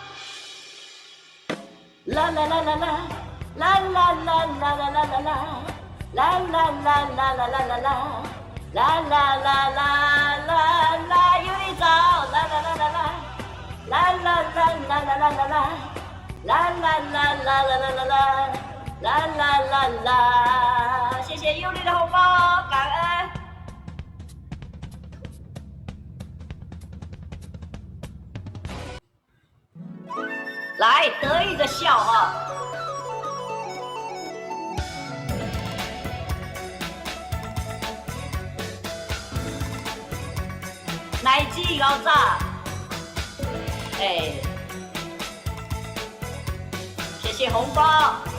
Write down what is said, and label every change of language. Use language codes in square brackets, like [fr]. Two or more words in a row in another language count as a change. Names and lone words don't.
[zh] 啦啦啦啦啦，啦啦啦啦啦啦啦啦，啦啦啦啦啦啦啦啦，啦啦啦啦啦啦，有你早，啦啦啦啦啦。啦啦啦啦啦啦啦啦，啦啦啦啦啦啦啦啦，啦啦啦啦，谢谢有你的红包，感恩。来得意的笑啊！奶鸡高炸，哎，谢谢红包。